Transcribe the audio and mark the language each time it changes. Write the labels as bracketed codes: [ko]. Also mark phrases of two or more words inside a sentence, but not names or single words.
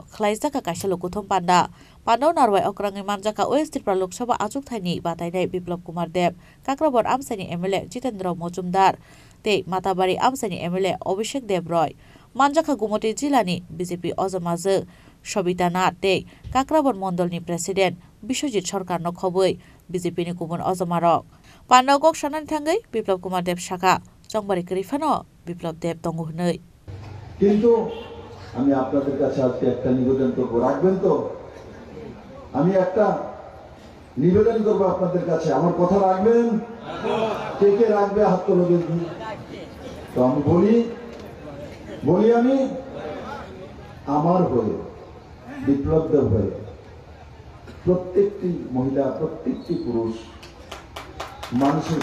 [trp] khlaijaka kaisa lokothom panda pandau narwai okrangai manjaka West Tripura Lok Sabha achuk thani batainai Biplop Kumar Dev Kakrabon amsani MLA Jitendra Mojumdar te Matabari amsani MLA Abhishek Dev Roy manjaka Gumoti jilani BJP Ojamaje Sobita Nath te Kakrabon Mondolni President Biswajit Sarkarno khoboi BJP ni kubun Ojamarok pandau gok sanani thangai Biplop Kumar Dev Shaka Chongmari Krifano Biplop Dev tongo hnoi [bn] কিন্তু আমি আপনাদের কাছে আজকে একটা নিবেদন করব রাখবেন তো আমি একটা নিবেদন করব আপনাদের কাছে আমার কথা রাখবেন কে কে রাখবে হাত তোলো দেখি তো আমি বলি আমি আমার হয়ে বিপ্লব দেব হয়ে প্রত্যেকটি মহিলা প্রত্যেকটি পুরুষ মানুষের